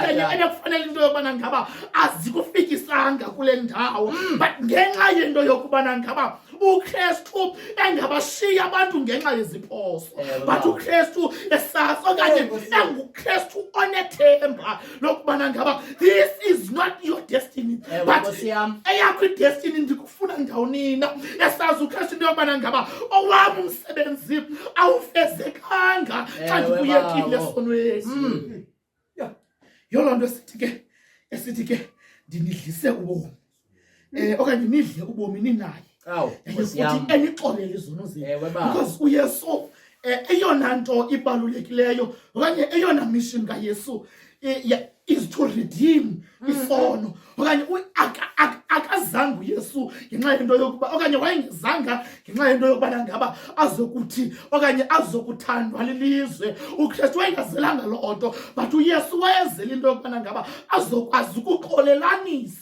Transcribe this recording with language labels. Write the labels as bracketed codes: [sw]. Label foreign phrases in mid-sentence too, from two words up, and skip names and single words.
[xh] okanye ebekufanele into yokubana ngaba azikufikisanga kule ndawo, but ngenxa yento yokubana ngaba uKristu engabashiya abantu ngenxa yeziphoso, Ewe, but baba. uKristu esazi okanye enguKristu onethemba lokubana ngaba [en] this is not your destiny, [xh] Ewe, but Nkosi yam. eyakho idestiny ndikufuna ndawunina. Esazi uKristu into yokubana ngaba owam umsebenzi awufezekanga xa Ewe, ndikuyekile babo. esonweni. Yiyo loo nto esithi ke ndinidlise ubomi, okanye nidle ubomi ninaye. Awu Nkosi Futhi yam. enixolele izono zenu. Ewe, baba. Because uYesu eyona nto ibalulekileyo okanye eyona mission kaYesu [en] is to redeem [xh] isono. Okanye akazange uYesu ngenxa yento yokuba okanye wayengezanga ngenxa yento yokubana ngaba azokuthi okanye azokuthandwa lilizwe. uKristu wayengazelanga loo nto, but uYesu wayezela into yokubana ngaba azokwazi ukuxolelanisa